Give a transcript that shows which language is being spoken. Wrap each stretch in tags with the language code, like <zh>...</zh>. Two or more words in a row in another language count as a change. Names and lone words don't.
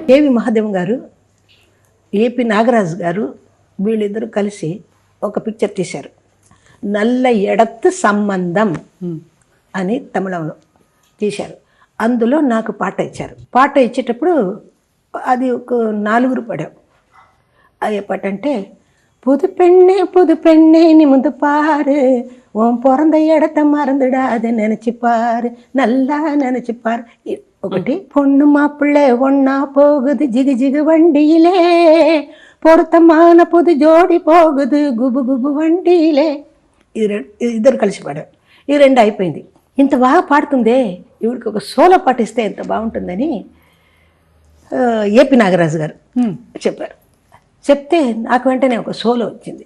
<te>ఏవి మహాదేవం గారు, ఏపీ నాగరాజు గారు, వీళ్ళిద్దరూ కలిసి ఒక పిక్చర్ తీశారు, నల్ల ఎడత్తు సంబంధం అని తమిళంలో తీశారు. అందులో నాకు పాట ఇచ్చారు. పాట ఇచ్చేటప్పుడు అది ఒక 4 పాడాం. అదే పాట అంటే,</te> <ta>புது பெண்ணே நிமிந்து பாரு, உன் பிறந்த இடத்த மறந்துடாது நினைச்சுப்பாரு, நல்லா நினைச்சுப்பாரு. ఒకటి, பொண்ணு மாப்பிள்ளை ஒன்னா போகுது ஜிகு ஜிகு வண்டியிலே, பொருத்தமான புது ஜோடி போகுது குபு குபு வண்டிலே.</ta> <te>ఇద్దరు కలిసి పాడారు. ఈ 2 అయిపోయింది. ఇంత బాగా పాడుతుందే, ఇవిడికి ఒక సోలో పాట ఇస్తే ఎంత బాగుంటుందని ఏపీ నాగరాజు గారు చెప్పారు. చెప్తే నాకు వెంటనే ఒక సోలో వచ్చింది.</te>